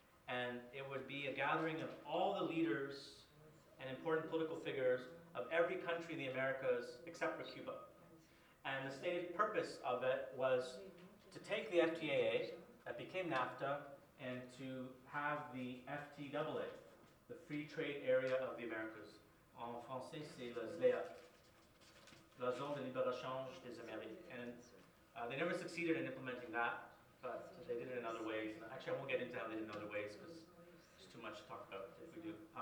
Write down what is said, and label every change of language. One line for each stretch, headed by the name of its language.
English: And it would be a gathering of all the leaders and important political figures of every country in the Americas except for Cuba. And the stated purpose of it was to take the FTAA that became NAFTA and to have the FTAA, the Free Trade Area of the Americas.
French: En français, c'est la ZLEA, la Zone de Libre-Échange des Amériques.
English: And they never succeeded in implementing that, but they did it in other ways. Actually, I won't get into how they did it in other ways because there's too much to talk about if we do.